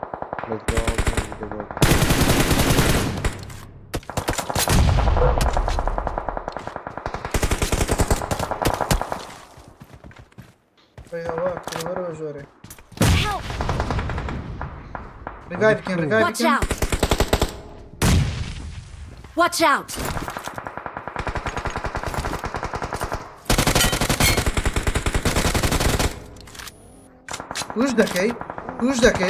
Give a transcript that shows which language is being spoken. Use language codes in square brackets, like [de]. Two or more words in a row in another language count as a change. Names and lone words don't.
[ckb] ئەوە ژۆرێ [en] Help! [ckb] ڕگای بکەن ڕگای [en] Watch [ckb] بکەن [en] out! Watch out! [ckb] توش دەکەی